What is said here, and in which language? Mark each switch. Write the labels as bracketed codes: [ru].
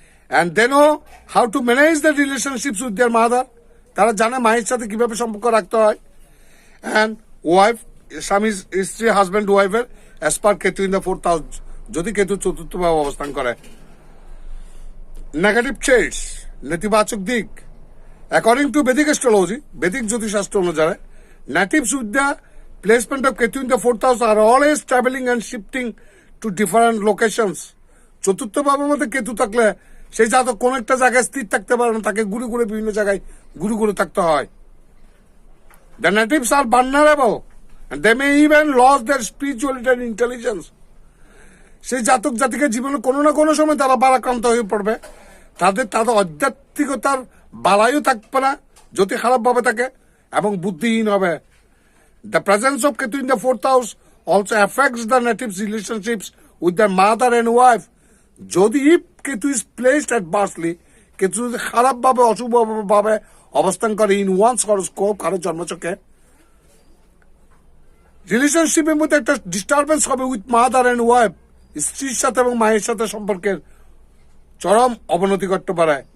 [en] And they know how to manage the relationships with their mother. [bn] তারা জানে মায়ের সাথে কিভাবে সম্পর্ক রাখতে হয়। [en] And wife, [bn] স্বামী স্ত্রী, হাজব্যান্ড ওয়াইফের [en] as per Ketu in the 4th house [bn] যদি কেতু চতুর্থ ভাবে অবস্থান করে। [en] negative traits, [bn] নেতিবাচক দিক। [en] according to Vedic astrology, [bn] বেদিক জ্যোতিষশাস্ত্র অনুসারে, [en] Natives with the placement of Ketu in the 4th house are always travelling and shifting to different locations. [bn] চতুর্থ ভাবের মধ্যে কেতু থাকলে সেই জাতক কোন একটা জায়গায় স্থির থাকতে পারে না, তাকে ঘুরে বিভিন্ন জায়গায় ঘুরে থাকতে হয়। [en] The natives are vulnerable and they may even lose their spirituality and intelligence. [bn] সেই জাতক জাতিকে জীবনে কোনো না কোনো সময় তারা বারাক্রান্ত হয়ে পড়বে, তাদের আধ্যাত্মিকতার বালাইও থাকবে না যদি খারাপভাবে থাকে, এবং বুদ্ধিহীন হবে। [en] The presence of Ketu in the 4th house also affects the natives' relationships with their mother and wife. [bn] যদি Ketu [en] is placed adversely, [bn] Ketu যদি খারাপভাবে অশুভভাবে অবস্থান করে [en] in one's horoscope, [bn] কারো জন্মচক্রে, রিলেশনশিপের মধ্যে একটা ডিস্টারবেন্স হবে [en] with mother and wife, [bn] স্ত্রীর সাথে এবং মায়ের সাথে সম্পর্কের চরম অবনতি করতে পারে।